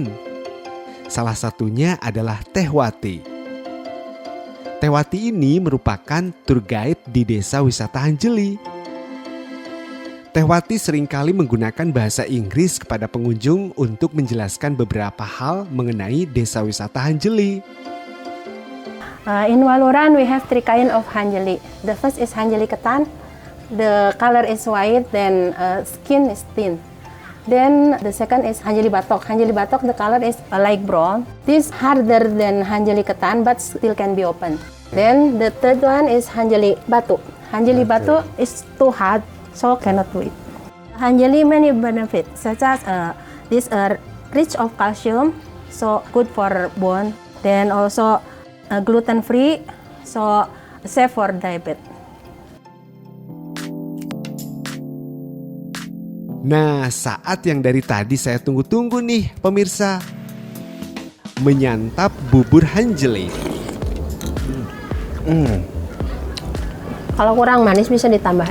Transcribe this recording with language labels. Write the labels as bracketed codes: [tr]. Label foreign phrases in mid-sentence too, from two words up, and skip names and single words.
[id] Salah satunya adalah Teh Wati. Teh Wati ini merupakan [en] tour guide [id] di desa wisata Hanjeli. Teh Wati seringkali menggunakan bahasa Inggris kepada pengunjung untuk menjelaskan beberapa hal mengenai desa wisata Hanjeli. [en] In Waluran, we have 3 kind of hanjeli. The first is hanjeli ketan. The color is white, then skin is thin. Then the second is hanjeli batok. Hanjeli batok, the color is light brown. This harder than hanjeli ketan, but still can be opened. Then the third one is hanjeli batu. Hanjeli batu is too hard, so cannot do it. Hanjeli many benefits such as this rich of calcium, so good for bone. Then also gluten free, so safe for diabetes. [id] Nah, saat yang dari tadi saya tunggu-tunggu nih pemirsa. Menyantap bubur hanjeli. Kalau kurang manis bisa ditambahin.